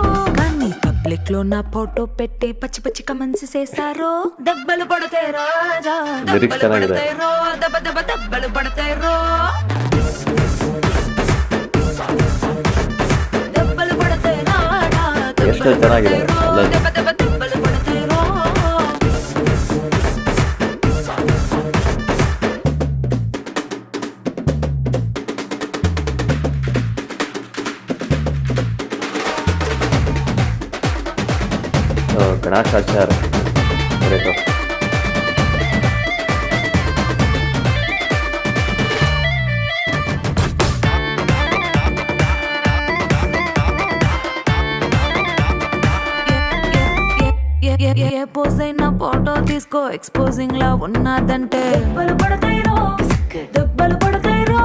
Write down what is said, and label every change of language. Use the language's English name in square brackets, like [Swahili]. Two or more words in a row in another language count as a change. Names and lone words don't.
[Telugu] కానీ పబ్లిక్ లో నా ఫోటో పెట్టి పచ్చి పచ్చి కమెంట్స్ చేశారో, దెబ్బలు పడతాయి రాజా, దెబ్బలు పడతాయి రో, దెబ్బ దెబ్బ దెబ్బలు పడతాయి రో. దెబ్బలు పడతాయి రాజా, [Kannada] ಎಷ್ಟು ಚೆನ್ನಾಗಿದೆ. [Telugu] దెబ్బ దెబ్బ దెబ్బలు పడతాయి రో. [Kannada] ಗಣಾಚಾಚಾರ್ ಕರೆಕ್ಟು. [Telugu] ఏ పోజ్ అయినా ఫోటో తీసుకో, ఎక్స్పోజింగ్ లా ఉన్నదంటే దెబ్బలు పడతాయి రో, దెబ్బలు పడతాయి రో.